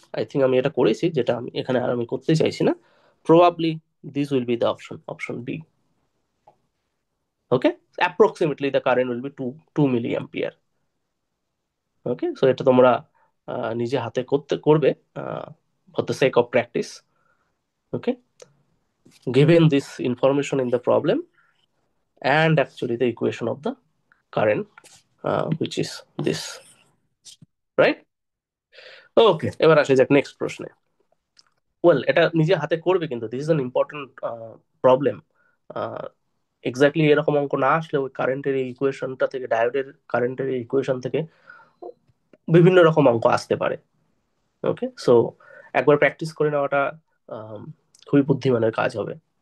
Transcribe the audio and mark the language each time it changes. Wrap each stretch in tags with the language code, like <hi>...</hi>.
<en>I think</en> <bn>আমি এটা করেছি, যেটা আমি এখানে আর আমি করতে চাইছি না।</bn> <en>Probably this will be the option, option B. Okay, approximately the current will be 2 milliampere. Okay, so</en> <bn>এটা তোমরা নিজে হাতে করবে</bn> <en>For the sake of practice. Okay, given this information in the problem and actually the equation of the current, which is this, right?</en> <bn>ওকে, এবার আসা যাক next প্রশ্নে। Well, এটা নিজে হাতে করবে, কিন্তু</bn> <en>This is an important problem.</en> <bn>Exactly এরকম অঙ্ক না আসলে ওই কারেন্টের এই ইকুয়েশনটা থেকে, ডায়োডের কারেন্টের এই ইকুয়েশন থেকে বিভিন্ন রকম অঙ্ক আসতে পারে। ওকে, সো একবার প্র্যাকটিস করে নেওয়াটা আম, খুবই বুদ্ধিমানের কাজ হবে।</bn>